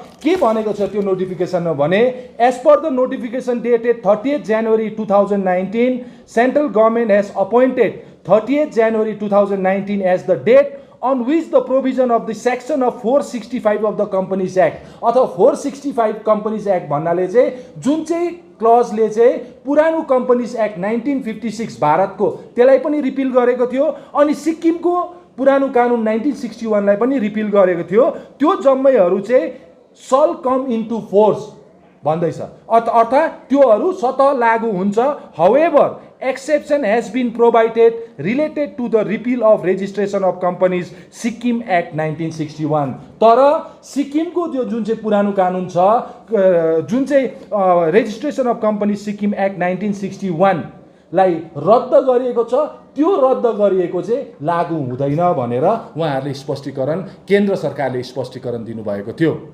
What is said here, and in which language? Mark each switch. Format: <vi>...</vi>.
<ne>के भनेको छ त्यो नोटिफिकेसनमा भने,</ne> <en>as per the notification dated 30 January 2019 central government has appointed 30 January 2019 as the date on which the provision of the section of 465 of the Companies Act</en> <ne>अथवा 465 Companies Act भन्नाले चाहिँ जुन चाहिँ क्लजले चाहिँ पुरानो कम्पनीज एक्ट 1956 भारतको त्यसलाई पनि रिपिल गरेको थियो अनि सिक्किमको पुरानो कानुन 1961 लाई पनि रिपिल गरेको थियो, त्यो जम्मैहरू चाहिँ</ne> <en>shall come into force</en> <ne>भन्दैछ, अर्थात् त्योहरू स्वतः लागू हुन्छ।</ne> <en>However exception has been provided related to the repeal of registration of companies Sikkim Act 1961।</en> <ne>तर सिक्किमको त्यो जुन चाहिँ पुरानो कानुन छ, जुन चाहिँ registration of company Sikkim act 1961 लाई रद्द गरिएको छ, त्यो रद्द गरिएको चाहिँ लागू हुँदैन भनेर उहाँहरूले स्पष्टीकरण, केन्द्र सरकारले स्पष्टीकरण दिनुभएको थियो।</ne>